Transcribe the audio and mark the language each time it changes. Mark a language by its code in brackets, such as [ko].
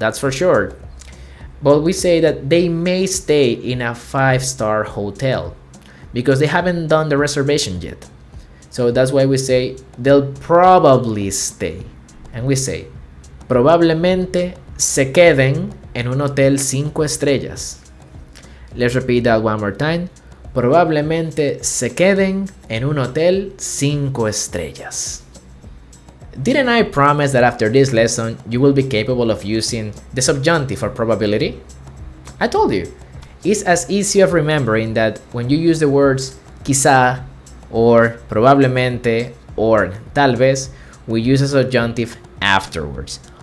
[en] That's for sure. But we say that they may stay in a 5-star hotel because they haven't done the reservation yet. So that's why we say they'll probably stay. And we say, [es] probablemente se queden en un hotel 5 estrellas. [en] Let's repeat that one more time. [es] Probablemente se queden en un hotel 5 estrellas. [en] Didn't I promise that after this lesson you will be capable of using the subjunctive for probability? I told you. It's as easy of remembering that when you use the words quizá or probablemente or tal vez, we use a subjunctive afterwards.